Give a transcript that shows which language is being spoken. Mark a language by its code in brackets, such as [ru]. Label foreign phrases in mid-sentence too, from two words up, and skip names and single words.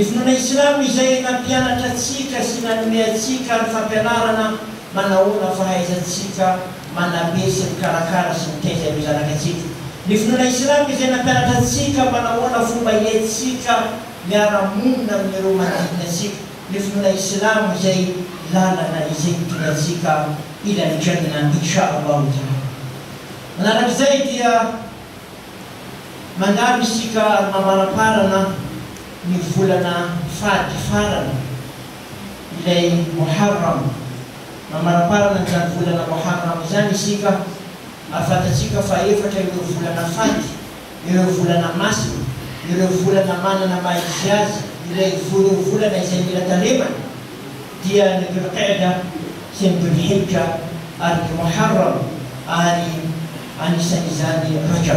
[mg] finoana Islamo izay nampianatra atsika sy nanome atsika ny fampianarana manahoana fahaizantsika manabe sy mikarakara sy mitaiza ireo zanak'atsika, ny finoana Islamo izay nampianatra atsika manahoana fomba hiaitsika miara-monina amin'ireo manodidina atsika, ny finoana Islamo izay lalana izay mitondra atsika [ar] إلى الجنة إن شاء الله تعالى. [mg] Manarak'izay dia mandalo isika mamaraparana ny volana fady farana, ilay Muharram. Mamaraparana izany volana Muharram izany isika, ahafantatsika fa efatra ireo volana fady, ireo volana masina, ireo volana manana maha-izy azy, ilay volana izay mila taremana dia ny Dhul-Qa'da sy ny Dhul-Hijja ary ny Muharram, ary anisan'izany Rajab.